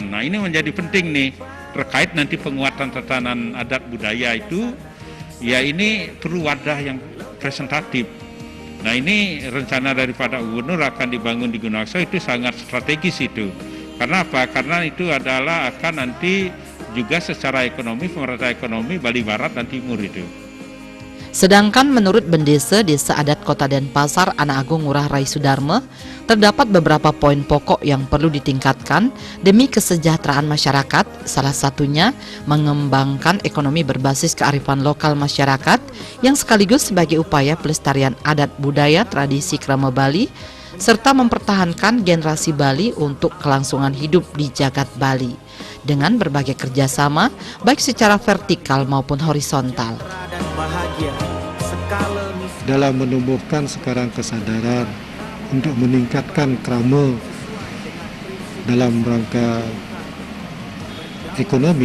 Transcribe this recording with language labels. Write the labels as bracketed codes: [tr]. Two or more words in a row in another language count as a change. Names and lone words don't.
[id] Nah, ini menjadi penting nih terkait nanti penguatan tatanan adat budaya itu, ya ini perlu wadah yang presentatif. Nah, ini rencana daripada gubernur akan dibangun di Gunakso itu sangat strategis itu. Karena apa? Karena itu adalah akan nanti juga secara ekonomi, pemerataan ekonomi Bali Barat dan Timur itu. Sedangkan menurut Bendesa Desa Adat Kota Denpasar Anak Agung Ngurah Rai Sudarme, terdapat beberapa poin pokok yang perlu ditingkatkan demi kesejahteraan masyarakat, salah satunya mengembangkan ekonomi berbasis kearifan lokal masyarakat yang sekaligus sebagai upaya pelestarian adat budaya tradisi krama Bali, serta mempertahankan generasi Bali untuk kelangsungan hidup di jagat Bali dengan berbagai kerjasama baik secara vertikal maupun horizontal. Dalam menumbuhkan sekarang kesadaran untuk meningkatkan krama dalam rangka ekonomi,